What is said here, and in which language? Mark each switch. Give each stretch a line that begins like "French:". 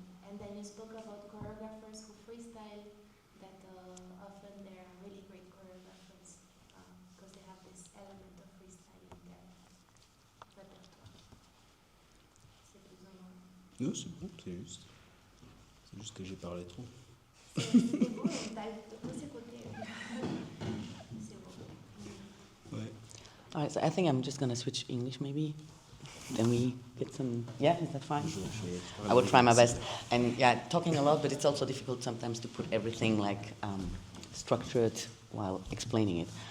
English: And then you spoke about choreographers who freestyle, that often they're really great choreographers because they have this element of freestyle in their répertoire.
French: C'est plus ou moins. Non, c'est bon, c'est juste. C'est juste que j'ai parlé trop. C'est beau, t'as tous ces côtés. C'est beau. Ouais.
English: All right, so I think I'm just going to switch English maybe. Then we get some, yeah, is that fine? I will try my best. And yeah, talking a lot, but it's also difficult sometimes to put everything like structured while explaining it.